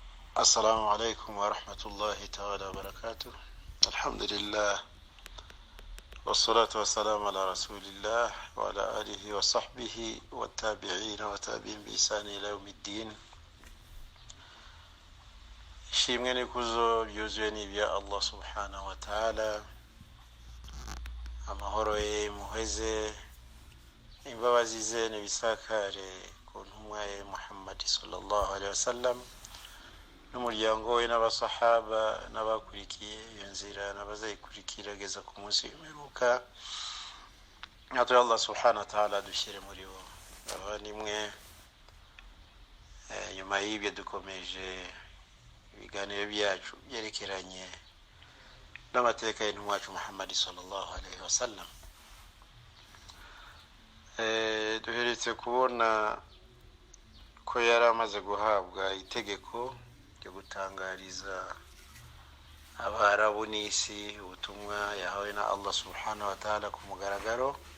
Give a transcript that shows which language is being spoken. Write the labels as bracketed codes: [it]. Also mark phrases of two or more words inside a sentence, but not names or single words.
[ar] السلام عليكم ورحمة الله تعالى وبركاته. الحمد لله والصلاة والسلام على رسول الله وعلى آله وصحبه والتابعين وتابعين بإحسان إلى يوم الدين. [rw] ishimwe n'ikuzo byuzuye ni ibya Allah [ar] سبحانه وتعالى. [rw] Amahoro ye muheze, imbabazi ze n'ibisakare ku ntumwa ye Muhammad [ar] صلى الله عليه وسلم [rw] n'umuryango we n'abasahaba n'abakurikiye iyo nzira n'abazayikurikira geza ku munsi w'imperuka. Natwe Allah [ar] سبحانه وتعالى [rw] dushyire muri bo. Abavandimwe, nyuma y'ibyo dukomeje ibiganiro byacu byerekeranye n'amateka y'intumwa yacu Muhammad [ar] صلى الله عليه وسلم. [rw] Duheretse kubona ko yari amaze guhabwa itegeko ryo gutangariza abarabu n'isi ubutumwa yahawe na Allah [ar] سبحانه وتعالى [rw] ku mugaragaro.